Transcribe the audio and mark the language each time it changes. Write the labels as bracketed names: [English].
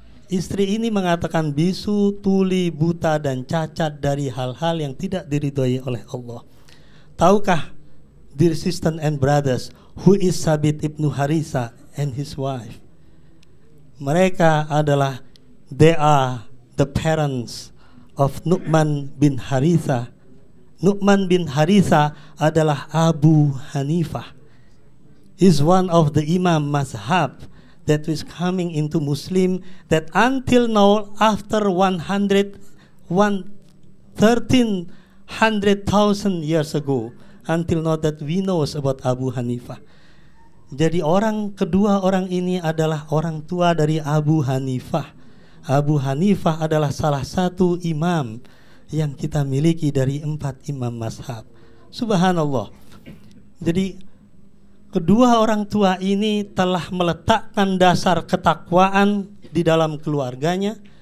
[Indonesian] Istri ini mengatakan bisu, tuli, buta dan cacat dari hal-hal yang tidak diridhoi oleh Allah. [English] Tahukah, dear sisters and brothers, who is Sabit ibnu Haritha and his wife? [Indonesian] Mereka adalah, [English] they are the parents of Nu'man bin Haritha. [Indonesian] Nu'man bin Haritha adalah Abu Hanifah. [English] He's one of the Imam Mazhab that was coming into Muslim that until now, after 1300,000 years ago, until now that we knows about Abu Hanifah. [Indonesian] Jadi kedua orang ini adalah orang tua dari Abu Hanifah. Abu Hanifah adalah salah satu imam yang kita miliki dari 4 imam mazhab. Subhanallah. Jadi kedua orang tua ini telah meletakkan dasar ketakwaan di dalam keluarganya.